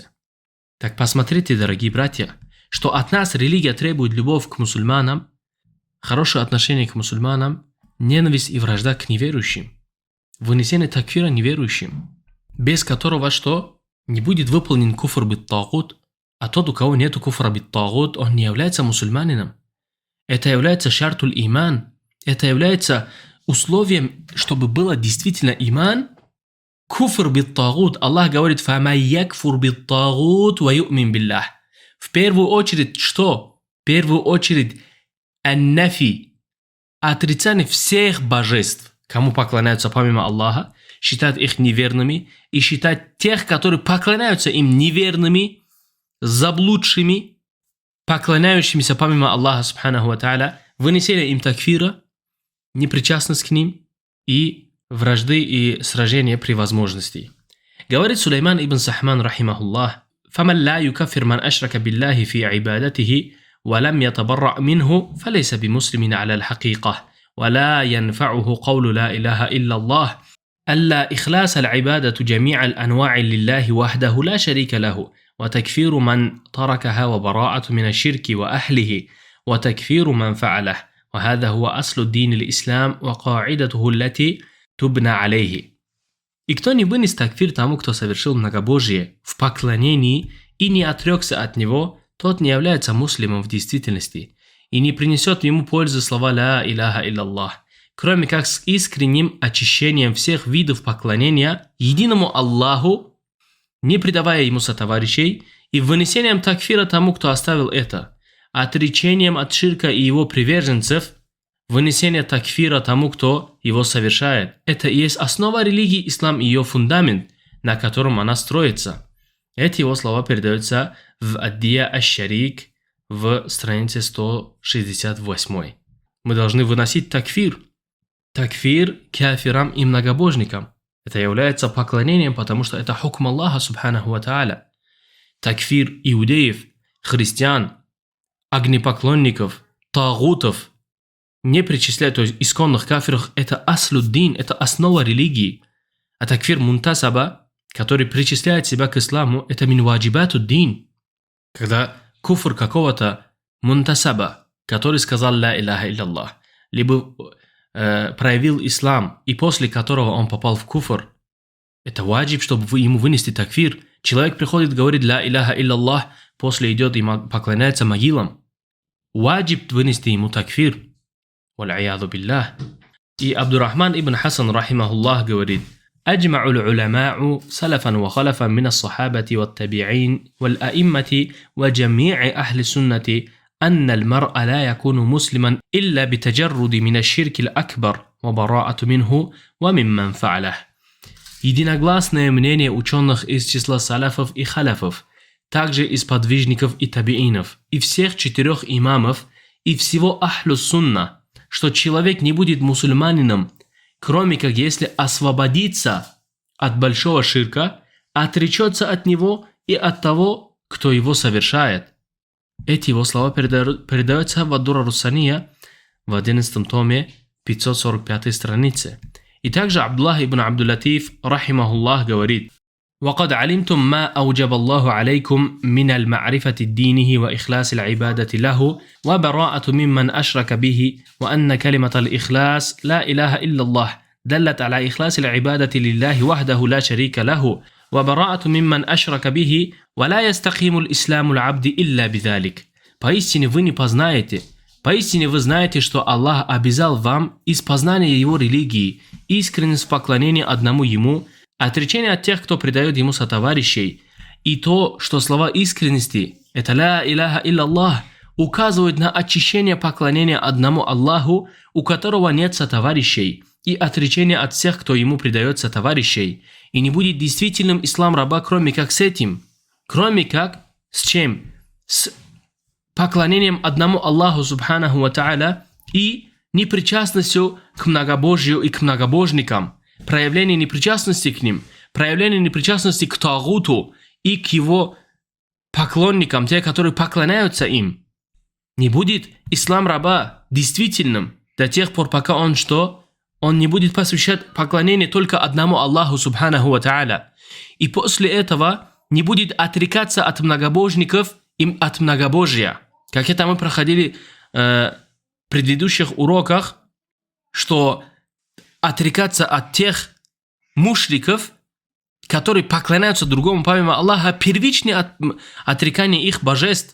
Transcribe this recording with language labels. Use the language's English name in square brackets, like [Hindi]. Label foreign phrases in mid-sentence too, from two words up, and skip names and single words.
[Russian] Так посмотрите, дорогие братья, что от нас религия требует любовь к мусульманам, хорошее отношение к мусульманам, ненависть и вражда к неверующим, вынесение такфира неверующим, без которого что? Не будет выполнен [Arabic] كفر بالطاغوت, [Russian] а тот, у кого нету [Arabic] كفر بالطاغوت, [Russian] он не является мусульманином. Это является [Arabic] شرط الإيمان, [Russian] это является условием, чтобы было действительно иман. [Arabic] كفر بالطاغوت, [Russian] Аллах говорит, [Arabic] «فمن يكفر بالطاغوت ويؤمن بالله». [Russian] В первую очередь что? В первую очередь ан-нафи, отрицание всех божеств, кому поклоняются помимо Аллаха, считать их неверными, и считать тех, которые поклоняются им, неверными, заблудшими, поклоняющимися помимо Аллаха, [Arabic] سبحانه وتعالى, [Russian] вынесение им такфира, непричастность к ним и вражды и сражения при возможности. [Arabic] Говорит Сулейман ибн Сахман, рахимахуллах, فَمَنْ لَا يُكَفِّرْ مَنْ أَشْرَكَ بِاللَّهِ فِي عِبَادَتِهِ وَلَمْ يَتَبَرَّأْ مِنْهُ فَلَيْسَ بِمُسْلِمٍ عَلَى الْحَقِيقَةِ وَلَا يَنْفَعُهُ قَوْلُ لَا إِلَهَ إِلَّا اللَّهِ ألا إخلاص العبادة جميع الأنواع لله وحده لا شريك له وتكفير من تركها وبراءة من الشرك وأهله وتكفير من فعله وهذا هو أصل الدين الإسلام وقاعدته التي تبنى عليه. [Russian] И кто не вынес такфир тому, кто совершил многобожие в поклонении и не отрекся от него, тот не является муслимом в действительности и не принесет ему пользы слова [Arabic] «لا إله إلا الله», [Russian] кроме как с искренним очищением всех видов поклонения единому Аллаху, не предавая ему сотоварищей, и вынесением такфира тому, кто оставил это, отречением от ширка и его приверженцев, вынесение такфира тому, кто его совершает. Это и есть основа религии ислам и ее фундамент, на котором она строится. Эти его слова передаются в Аддия аш-Шарик в странице 168. Мы должны выносить такфир. Такфир кафирам и многобожникам. Это является поклонением, потому что это хукм Аллаха [Arabic] سبحانه وتعالى. [Russian] Такфир иудеев, христиан, огнепоклонников, тагутов не причисляют, то есть исконных кафиров, это аслюддин, это основа религии. А такфир мунтасаба, который причисляет себя к исламу, это [Arabic] من واجبات الدين. [Russian] Когда куфр какого-то мунтасаба, который сказал [Arabic] «لا إله إلا الله», [Russian] либо проявил ислам, и после которого он попал в куфр, это ваджиб, чтобы ему вынести такфир. Человек приходит, говорит [Arabic] «لا إله إلا الله», [Russian] после идет и поклоняется могилам. Ваджиб вынести ему такфир. [Arabic] والعياذ بالله. И Абдуррахман ибн Хасан, рахимахуллах, говорит: أجمع العلماء سلفا وخلفا من الصحابة والتابعين والأئمة وجميع أهل السنة أن المرء لا يكون مسلما إلا بتجرد من الشرك الأكبر وبراءة منه وممن فعله. [Russian] Единогласное мнение ученых из числа салафов и халяфов, также из подвижников и табиинов, и всех 4 имамов, и всего [Arabic] أهل السنة, [Russian] что человек не будет мусульманином, кроме как если освободится от большого ширка, отречется от него и от того, кто его совершает. Эти его слова передаются в Ад-Дура Руссания в 11 томе 545 странице. И также [Arabic] Абдуллах ибн Абдул-Латиф, рахимахуллах, говорит: وقد علمتم ما أوجب الله عليكم من المعرفة دينه وإخلاص العبادة له وبراءة ممن أشرك به وأن كلمة الإخلاص لا إله إلا الله دلت على إخلاص العبادة لله وحده لا شريك له وبراءة ممن أشرك به ولا يستقيم الإسلام العبد إلا بذلك. [Russian] Поистине вы не познаете, поистине вы знаете, что Аллах обязал вам из познания его религии, искренность в поклонении одному ему, отречение от тех, кто предает ему сотоварищей, и то, что слова искренности, это [Arabic] «لا إله إلا الله», [Russian] указывают на очищение поклонения одному Аллаху, у которого нет сотоварищей, и отречение от всех, кто ему предает сотоварищей, и не будет действительным ислам раба, кроме как с этим. Кроме как с чем? С поклонением одному Аллаху [Arabic] سبحانه وتعالى [Russian] и непричастностью к многобожию и к многобожникам. Проявление непричастности к ним, проявление непричастности к тагуту и к его поклонникам, те, которые поклоняются им. Не будет ислам раба действительным до тех пор, пока он что? Он не будет посвящать поклонение только одному Аллаху [Arabic] سبحانه وتعالى. [Russian] И после этого не будет отрекаться от многобожников и от многобожия. Как это мы проходили в предыдущих уроках, что отрекаться от тех мушриков, которые поклоняются другому помимо Аллаха, первичнее от отрекания их божеств.